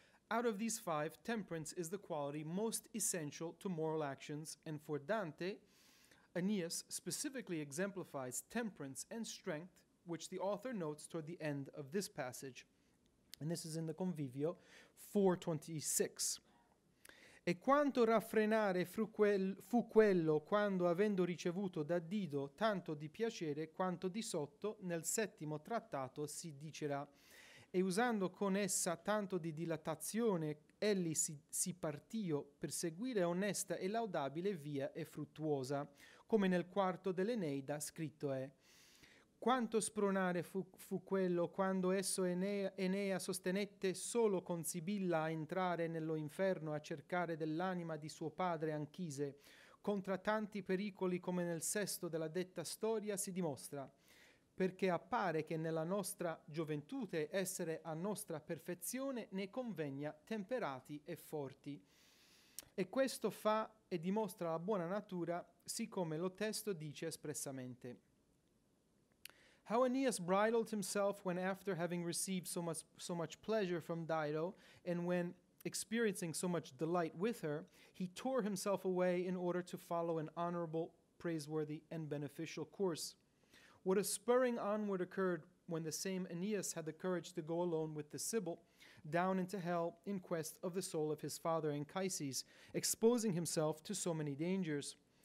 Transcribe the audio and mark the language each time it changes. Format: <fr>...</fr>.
<en>Out of these 5, temperance is the quality most essential to moral actions, and for Dante, Aeneas specifically exemplifies temperance and strength, which the author notes toward the end of this passage. And this is in the Convivio 426.</en> <it>E quanto raffrenare fu quello quando, avendo ricevuto da Dido tanto di piacere quanto di sotto, nel 7° trattato si dicerà. E usando con essa tanto di dilatazione, egli si partio per seguire onesta e laudabile via e fruttuosa, come nel 4° dell'Eneida scritto è. Quanto spronare fu quello quando esso Enea sostenette solo con Sibilla a entrare nello inferno a cercare dell'anima di suo padre Anchise, contra tanti pericoli come nel 6° della detta storia si dimostra, perché appare che nella nostra gioventute essere a nostra perfezione ne convegna temperati e forti. E questo fa e dimostra la buona natura, siccome lo testo dice espressamente.</it> <en>How Aeneas bridled himself when, after having received so much pleasure from Dido, and when experiencing so much delight with her, he tore himself away in order to follow an honorable, praiseworthy, and beneficial course. What a spurring onward occurred when the same Aeneas had the courage to go alone with the Sibyl down into hell in quest of the soul of his father Anchises, exposing himself to so many dangers.</en>